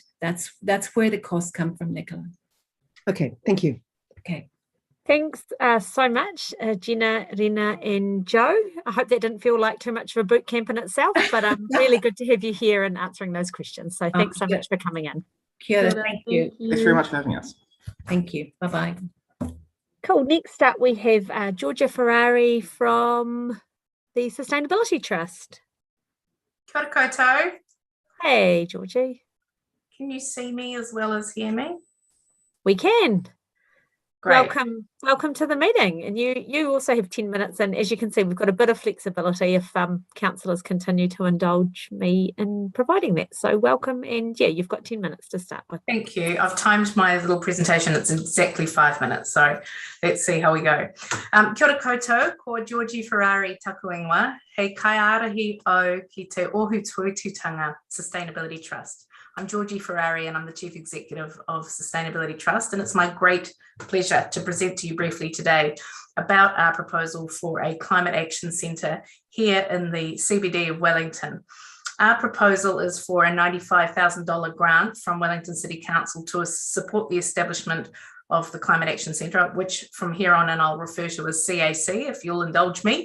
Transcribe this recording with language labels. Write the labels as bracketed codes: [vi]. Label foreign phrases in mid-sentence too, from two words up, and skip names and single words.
[en] That's where the costs come from, Nicola. Okay, thank you. Okay. Thanks so much, Gina, Rina and Joe. I hope that didn't feel like too much of a boot camp in itself, but really good to have you here and answering those questions. So thanks so much for coming in. [mi] Kia ora, [en] thank you. Thanks very much for having us. Thank you. Bye-bye. Cool. Next up, we have Georgia Ferrari from the Sustainability Trust. [mi] Kia ora koutou. [en] Hey, Georgie. Can you see me as well as hear me? We can. Great. Welcome to the meeting. And you also have 10 minutes. And as you can see, we've got a bit of flexibility if councillors continue to indulge me in providing that. So welcome. And yeah, you've got 10 minutes to start with. Thank you. I've timed my little presentation. It's exactly 5 minutes. So let's see how we go. [mi] Kia ora koutou, ko Georgie Ferrari taku ingoa, hei kaiarahi o ki te Ohu Tuitutanga Sustainability Trust. [en] I'm Georgie Ferrari and I'm the Chief Executive of Sustainability Trust, and it's my great pleasure to present to you briefly today about our proposal for a climate action centre here in the CBD of Wellington. Our proposal is for a $95,000 grant from Wellington City Council to support the establishment of the Climate Action Centre, which from here on in I'll refer to as CAC, if you'll indulge me.